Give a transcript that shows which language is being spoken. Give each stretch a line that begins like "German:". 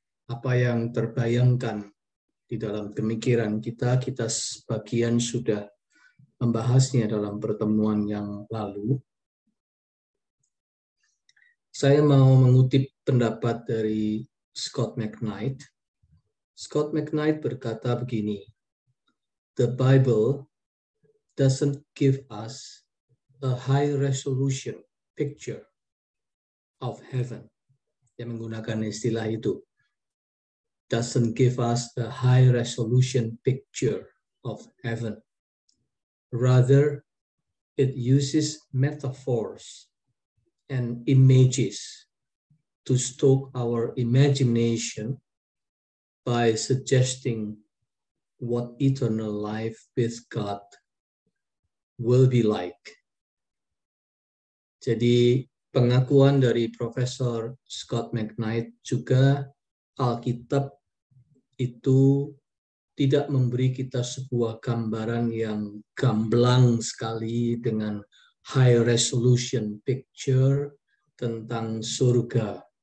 Indonesian: Apa yang terbayangkan di dalam pemikiran kita? Kita sebagian sudah membahasnya dalam pertemuan yang lalu. Saya mau mengutip pendapat dari Scot McKnight.
English: Scot McKnight
Indonesian: berkata begini,
English: "The Bible doesn't give us a high-resolution picture of heaven."
Indonesian: Yang menggunakan istilah itu.
English: Doesn't give us a high-resolution picture of heaven. Rather, it uses metaphors and images to stoke our imagination by suggesting what eternal life with God will be like.
Indonesian: Jadi pengakuan dari Profesor Scot McKnight juga Alkitab itu tidak memberi kita sebuah gambaran yang gamblang sekali dengan high resolution picture tentang surga.